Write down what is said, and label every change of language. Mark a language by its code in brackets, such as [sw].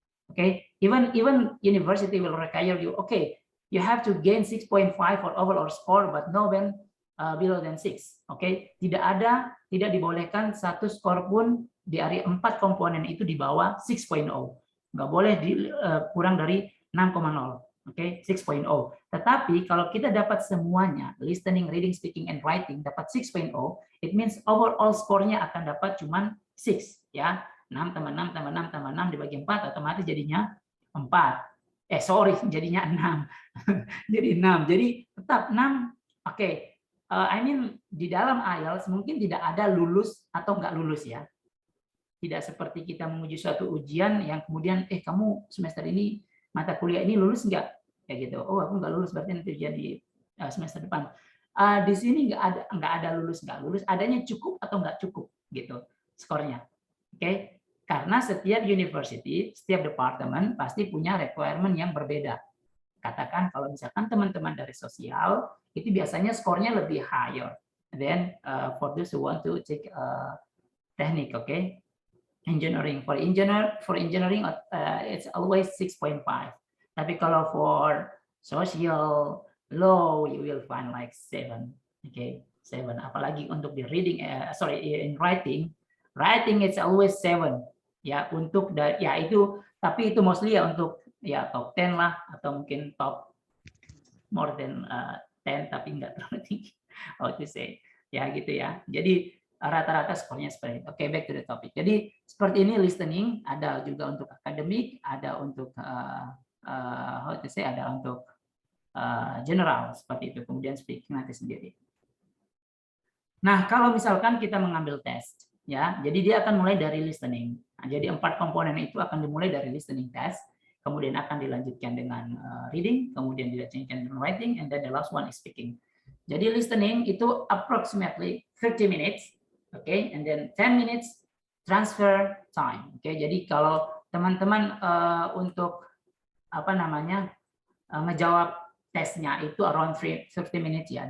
[en] Okay, even university will require you, okay, you have to gain 6.5 for overall score, but no band below than 6. [id] Okay, tidak dibolehkan satu skor pun dari 4 komponen itu di bawah 6.0. Nggak boleh kurang dari 6.0. Oke, 6.0. Tetapi kalau kita dapat semuanya, listening, reading, speaking, and writing, dapat 6.0, [en] it means overall [id] skornya akan dapat cuman 6 ya. 6 tambah 6 tambah 6 tambah 6 dibagi 4 otomatis jadinya 4. Jadinya 6. Jadi 6. Jadi tetap 6. Oke. I mean di dalam IELTS mungkin tidak ada lulus atau nggak lulus ya. Tidak seperti kita menguji suatu ujian yang kemudian kamu semester ini mata kuliah ini lulus nggak? Kayak gitu. Oh, aku nggak lulus berarti nanti ujian di semester depan. Di sini nggak ada lulus nggak lulus, adanya cukup atau nggak cukup gitu skornya. Oke. Karena setiap university, setiap departemen pasti punya requirement yang berbeda. Katakan kalau misalkan teman-teman dari sosial, itu biasanya skornya lebih higher. [en] Then for those who want to take teknik, okay? Engineering. For engineering, it's always 6.5. [id] Tapi kalau [en] for social, law, you will find like 7. Okay, 7. [id] Apalagi untuk di [en] reading, in writing it's always 7. [id] Ya untuk ya itu, tapi itu mostly ya untuk ya top 10 lah atau mungkin top more than 10 tapi enggak terlalu tinggi. How to say ya gitu ya. Jadi rata-rata skornya seperti itu. Oke, [en] back to the topic. [id] Jadi seperti ini listening, ada juga untuk akademik, ada untuk how to say, ada untuk general seperti itu. Kemudian speaking nanti sendiri. Nah, kalau misalkan kita mengambil tes, ya, jadi dia akan mulai dari listening. Nah, jadi 4 komponen itu akan dimulai dari listening test, kemudian akan dilanjutkan dengan reading, kemudian dilanjutkan dengan writing, [en] and then the last one is speaking. [id] Jadi listening itu [en] approximately 30 minutes, okay, and then 10 minutes transfer time. [id] Oke, jadi kalau teman-teman untuk ngejawab tesnya itu [en] around 30 minutes [id] ya.